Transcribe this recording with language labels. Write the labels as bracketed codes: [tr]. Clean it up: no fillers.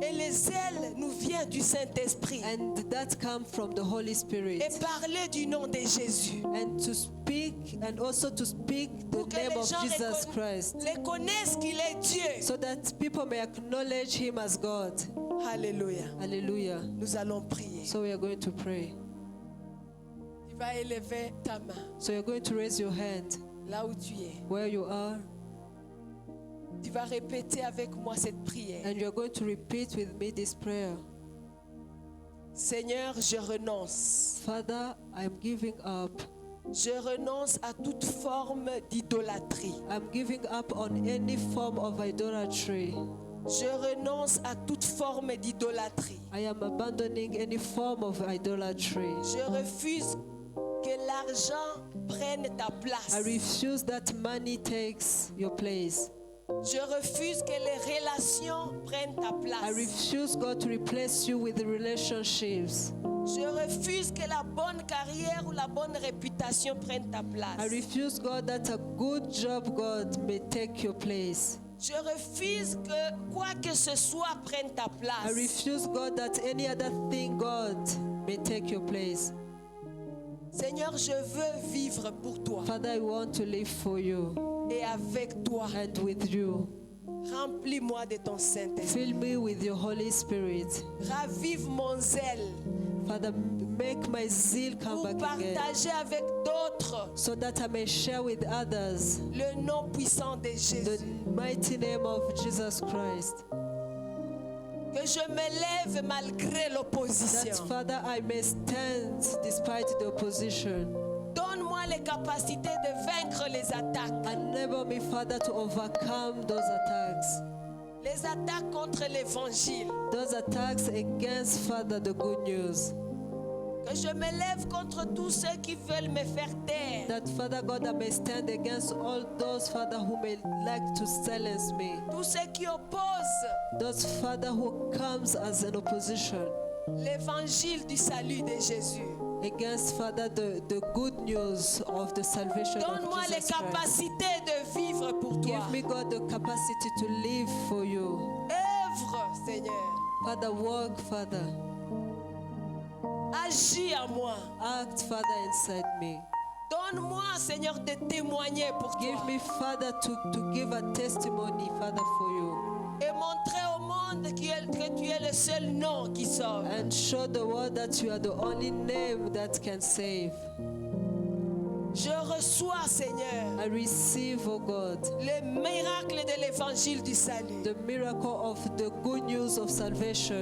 [fr] Et le zèle nous vient du Saint-Esprit. [en] And that comes from the Holy Spirit. [fr] Et parler du nom de Jésus. [en] And to speak, and also to speak the [fr] Pour que [en] name [fr] les [en] of [fr] gens [en] Jesus Christ. [fr] les connaissent qu'il est Dieu. [en] So that people may acknowledge him as God. [fr] Alléluia. [en] Hallelujah. [fr] Nous allons prier. [en] So we are going to pray. [fr] Tu vas élever ta main [en] So you're going to raise your hand [fr] là où tu es. [en] where you are, [fr] Tu vas répéter avec moi cette prière. [en] and you're going to repeat with me this prayer. [fr] Seigneur, je renonce. [en] Father, I'm giving up. [fr] Je renonce à toute forme d'idolâtrie. [en] I'm giving up on any form of idolatry. [fr] Je renonce à toute forme d'idolâtrie. [en] I am abandoning any form of idolatry. [fr] Je refuse que l'argent prenne ta place. [en] I refuse that money takes your place. [fr] Je refuse que les relations prennent ta [en] I [fr] place. [en] refuse, God, to replace you with the relationships. [fr] Je refuse que la bonne carrière ou la bonne réputation prenne ta [en] I [fr] place. [en] refuse, God, that a good job, God, may take your place. [fr] Je refuse que quoi que ce soit prenne ta [en] I [fr] place. [en] refuse, God, that any other thing, God, may take your place. [fr] Seigneur, je veux vivre pour toi [en] Father, I want to live for you [fr] et avec toi. [en] and with you. [fr] Remplis-moi de ton Saint-Esprit. [en] Fill me with your Holy Spirit. [fr] Ravive mon zèle [en] Father, make my zeal come [fr] pour [en] back again [fr] partager avec d'autres [en] so that I may share with others [fr] le nom puissant de [en] the [fr] Jésus. [en] mighty name of Jesus Christ. [fr] Que je me lève malgré [en] That, [fr] l'opposition. [en] Father, I may stand despite the opposition. [fr] Donne-moi les capacités de vaincre les attaques. [en] Enable me, Father, to overcome those attacks. [fr] Les attaques contre l'évangile. [en] Those attacks against, Father, the good news. [fr] Que je me lève contre tous ceux qui veulent me faire taire. [en] That, Father God, I may stand against all those, Father, who may like to silence me. [fr] Tous ceux qui opposent [en] Those, Father, who comes as an opposition [fr] l'évangile du salut de Jésus. [en] against, Father, the good news of the salvation of [fr] Donne-moi les [en] Jesus Christ. [fr] capacités de vivre pour toi. [en] Give me, God, the capacity to live for you. [fr] Œuvre, Seigneur. [en] Father, work, Father. [fr] Agis à moi. [en] Act, Father, inside me. [fr] Donne-moi, Seigneur, de témoigner pour [en] Give [fr] toi. [en] me, Father, to give a testimony, Father, for you. [fr] Et montrer au monde que tu es le seul nom qui sauve. [en] And show the world that you are the only name that can save. [fr] Je reçois, Seigneur, [en] I receive, oh God, [fr] le miracle de l'évangile du salut. [en] the miracle of the good news of salvation.